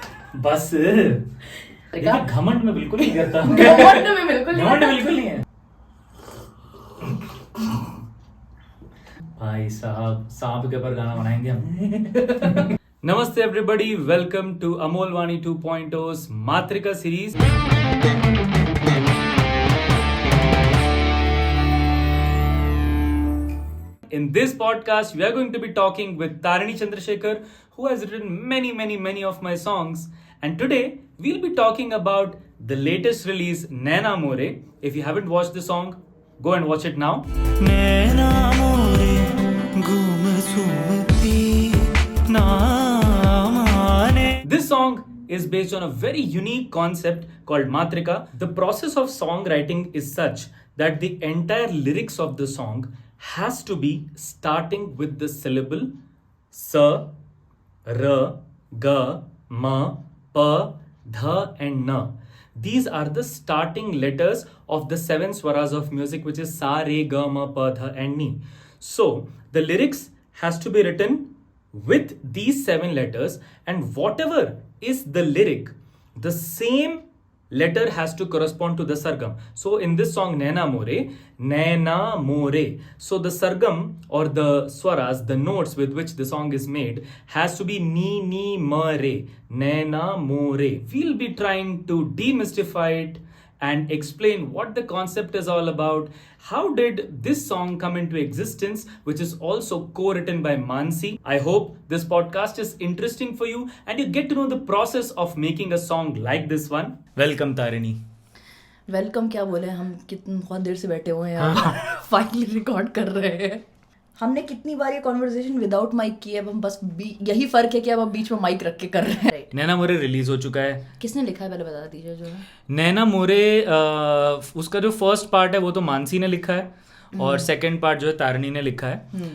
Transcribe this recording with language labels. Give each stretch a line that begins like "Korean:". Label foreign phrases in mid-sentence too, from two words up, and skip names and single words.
Hindi: बस देखिए, घमंड में बिल्कुल नहीं करता। घमंड में बिल्कुल नहीं है। भाई साहब, सांप के ऊपर गाना बनाएंगे हम।
English: Namaste everybody, welcome to Amol Vani 2.0's Matrika series. In this podcast, we are going to be talking with Tarini Chandrasekhar, who has written many of my songs. And today, we'll be talking about the latest release, Naina More. If you haven't watched the song, go and watch it now. Naina More, this song is based on a very unique concept called Matrika. The process of songwriting is such that the entire lyrics of the song has to be starting with the syllable sa, ra, ga, ma, pa, dha and na. These are the starting letters of the 7 swaras of music, which is sa, re, ga, ma, pa, dha and ni. So the lyrics has to be written with these 7 letters, and whatever is the lyric, the same letter has to correspond to the sargam. So in this song Naina More, so the sargam or the swaras, the notes with which the song is made, has to be ni ma re, Naina More. We'll be trying to demystify it and explain what the concept is all about. How did this song come into existence, which is also co-written by Mansi. I hope this podcast is interesting for you and you get to know the process of making a song like this one. Welcome Tarini.
Hindi: वेलकम क्या बोले, हम कितनी बहुत देर से बैठे हुए हैं यहाँ, फाइनली रिकॉर्ड कर रहे हैं। हमने कितनी बार ये
English: conversation without mic
Hindi: की है, अब हम बस यही फर्क है कि अब हम बीच में माइक रख के कर रहे हैं। नैना मोरे रिलीज हो चुका है। किसने लिखा है पहले बता दीजिए। जो है नैना मोरे, उसका जो
English: first part
Hindi: है वो तो मानसी ने लिखा है और
English: second part
Hindi: जो है तारणी ने लिखा है।